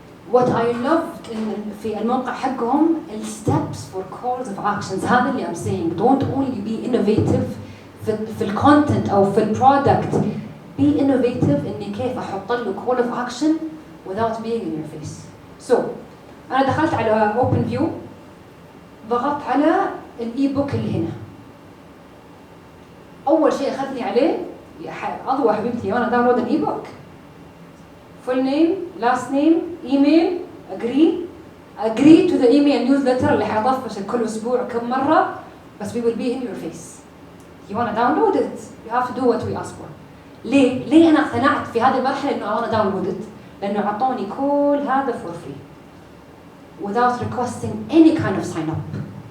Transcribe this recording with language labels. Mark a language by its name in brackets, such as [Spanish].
[English] What I loved في الموقع حقهم steps for calls of actions. هذا اللي I'm saying. Don't only be innovative في الcontent أو في الproduct. Be innovative إني كيف أحط له call of action without being in your face. So, [Arabic] انا دخلت على اوبن فيو، ضغطت على الاي بوك اللي هنا. اول شيء اخذني عليه اضوى حبيبتي وانا داونلود الاي بوك. فول نيم، لاست نيم، ايميل، agree to the email newsletter اللي حيطفش كل اسبوع كم مره، بس we will be in your face. [English] You want to download it, you have to do what we ask for. [Arabic] ليه انا اقتنعت في هذه المرحله انه انا download it؟ لانه اعطوني كل هذا for free without requesting any kind of sign up.